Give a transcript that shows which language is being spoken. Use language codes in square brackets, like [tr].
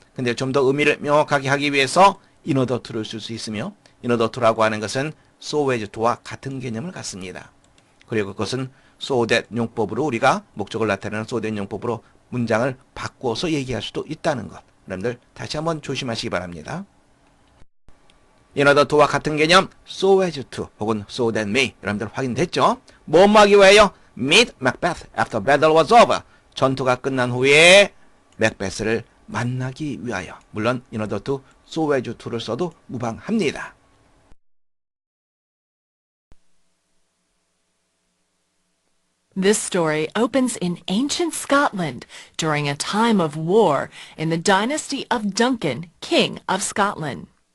[ko] 근데 좀 더 의미를 명확하게 하기 위해서 in order to를 쓸 수 있으며 in order to라고 하는 것은 so as to와 같은 개념을 갖습니다. 그리고 그것은 so that 용법으로 우리가 목적을 나타내는 so that 용법으로 문장을 바꾸어서 얘기할 수도 있다는 것. 여러분들 다시 한번 조심하시기 바랍니다. in order to와 같은 개념 so as to 혹은 so that may, 여러분들 확인됐죠? 뭐하기 위하여 [en] meet Macbeth after battle was over. [ko] 전투가 끝난 후에 맥베스를 만나기 위하여. 물론 in order to, so as to를 써도 무방합니다. [en] This story opens in ancient Scotland during a time of war in the dynasty of Duncan, King of Scotland.